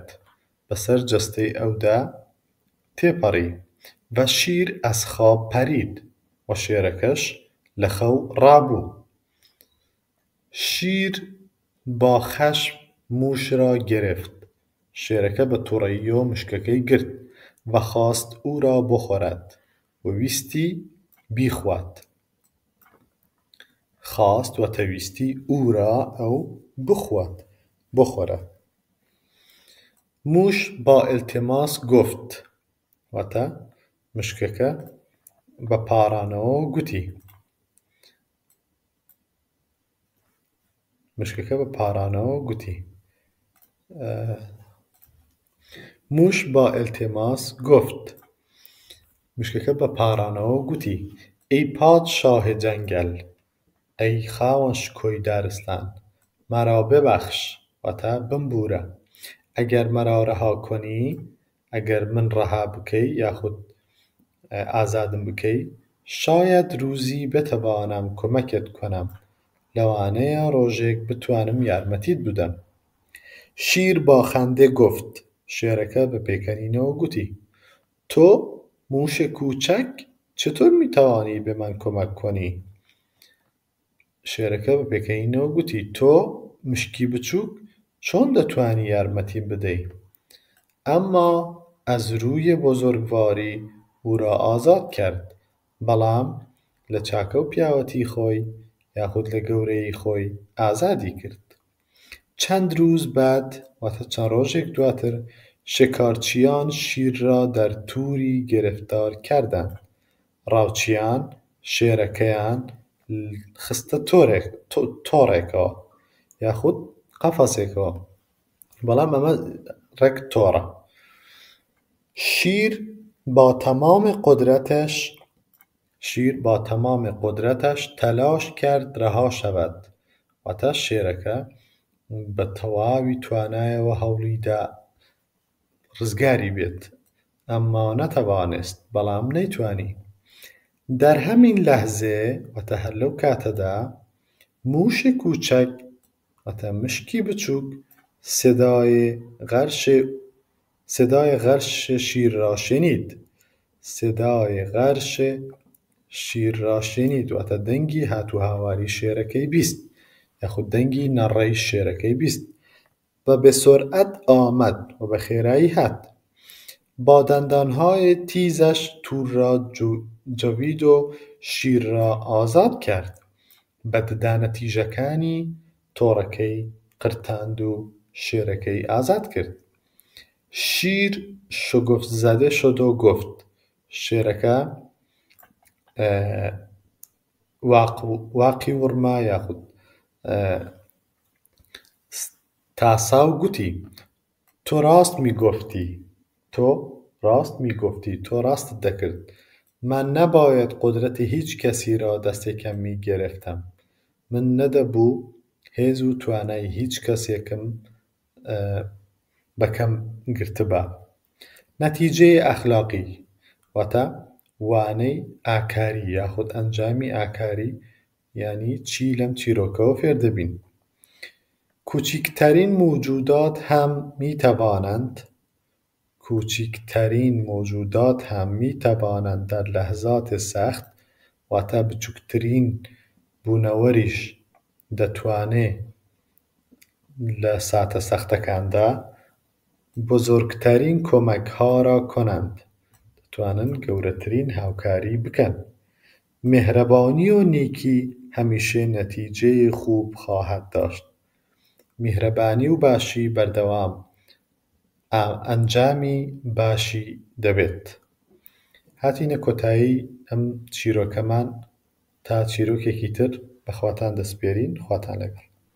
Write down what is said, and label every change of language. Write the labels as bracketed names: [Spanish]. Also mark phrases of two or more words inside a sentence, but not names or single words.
[Central Kurdish] بەسەر جەستەی ئەودا تێپەڕی. [Persian] ڤە شیر ئەز خواب پەرید. [Central Kurdish] و شێرەکەش لە خەو ڕابوو. [Persian] شیر با خەشم مووش را گرفت. [Central Kurdish] شێرەکە بە تووڕەیییەوە مشکەکەی گرت و [Persian] خواست او را بخۆرد [Central Kurdish] و ویستی بیخوات. [Persian] خواست [Central Kurdish] وەتە ویستی [Persian] او را ئەو بخۆرد. مووش با التماس گفت. [Central Kurdish] واتە مشکەکە بە پارانەوە گوتی. [Persian] مووش با التماس گفت. [Central Kurdish] مشکەکە بە پارانەوە گوتی: ئەی پادشاهی جەنگەل، ئەی خاوەن شکۆی دارستان، [Persian] مەرا ببەخش، [Central Kurdish] واتە بمبورە. [Persian] ئەگەر مەرا ڕەها کۆنی، [Central Kurdish] ئەگەر من ڕەها بکەی یاخود ئازادم بکەی، [Persian] شاید ڕووزی بتەوانم کۆمەکت کۆنم، [Central Kurdish] لەوانەیە ڕۆژێک بتوانم یارمەتیت بدەم. [Persian] شیر با خەندە گفت. [Central Kurdish] شێرەکە بە پێکەنینەوە گوتی: تۆ [Persian] مووشە کووچەک چطور میتوانی به من کۆمەک کۆنی؟ [Central Kurdish] شێرەکە بە پێکەنینەوە گوتی: تۆ مشکی بچووک چۆن دەتوانی یارمەتیم بدەی؟ [Persian] ئەمما ئەز ڕووی بوزورگواری او را ئازاد کرد، [Central Kurdish] بەڵام لە چاکە و پیاوەتی خۆی یاخود لە گەورەیی خۆی ئازادی کرد. چەند ڕۆژ بعد، واتە چەند ڕۆژێک دواتر، [Persian] شکارچیان شیر را در تووری گرفتار کردند. [Central Kurdish] ڕاوچیان شێرەکەیان خستە تۆڕێکەوە یاخود قەفەسێکەوە، بەڵام ئەمە ڕێک تۆڕە. [Persian] شیر با تمام قدرتش تلاش کرد رها شود. [Central Kurdish] واتە شێرەکە بە تەواوی توانایەوە هەوڵی دا ڕزگاری بێت، ئەمما نەتەوانست، بەڵام نەیتوانی. [Persian] در همین لحظه، [Central Kurdish] واتە هەر لەو کاتەدا، [Persian] مووشی کووچەک، [Central Kurdish] واتە مشکی بچووک، [Persian] صدای غرش شیر را شنید. [Central Kurdish] واتە دەنگی هاتوهاواری شێرەکەی بیست یاخود دەنگی نەڕەی شێرەکەی بیست [Persian] و به سرعت آمد [Central Kurdish] و به خێرایی هات. [Persian] با دندانهای تیزش تور را جوید و شیر را ئازاد کرد. [Central Kurdish] بە ددانە تیژەکانی تۆڕەکەی قرتاند و شێرەکەی ئازاد کرد. [Persian] شیر شگفت زده شد و گفت. [Central Kurdish] شێرەکە واقی ورما یاخود تاساو گوتی: [Persian] تۆ ڕاست میگفتی، [Central Kurdish] تۆ ڕاستت دەکرد. [Persian] من نەباید قدرەتی هیچ کەسی را دەستێکم میگرفتم. [Central Kurdish] من نەدەبوو هێز و توانای هیچ کەسێکم بەکەم گرتبە. نەتیجەی ئەخلاقی واتە وانەی ئاکاری یاخود ئەنجامی ئاکاری، یعنی چی لەم چیرۆکەوە فێر دەبین. [Persian] کوچکترین موجودات هم میتوانند در لحظات سخت [Central Kurdish] واتە بچووکترین بوونەوەریش دەتوانێ لە ساتە سەختەکاندا [Persian] بزرگترین کۆمەکها را کنند، [Central Kurdish] دەتوانن گەورەترین هاوکاری بکەن. [Persian] مهربانی و نیکی هەمیشە نەتیجەی خوب خواهد داشت. [Central Kurdish] میهرەبانی و باشی بەردەوام ئەنجامی باشی دەبێت. هاتینە کۆتایی ئەم چیرۆکەمان تا چیرۆکێکی تر بەخواتان دەسپێرین. خواتان لەگەڵ.